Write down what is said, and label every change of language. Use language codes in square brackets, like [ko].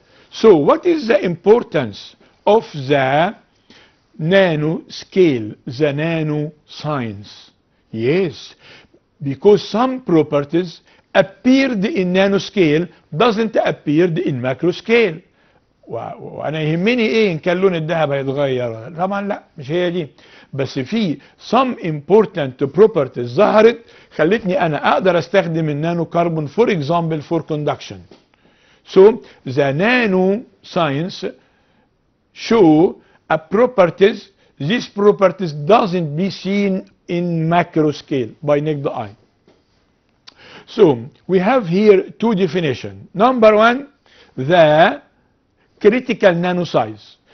[en] So what is the importance of the nanoscale, the nanoscience? Yes, because some properties appeared in nanoscale doesn't appear in macroscale. [ar] وانا يهمني ايه ان كان لون الذهب هيتغير؟ طبعا لا، مش هي دي. بس في [en] some important properties [ar] ظهرت خلتني انا اقدر استخدم النانو كربون [en] for example for conduction. So the nanoscience show a properties, these properties doesn't be seen in macro scale by naked eye. So we have here two definitions. Number one, the critical nano size.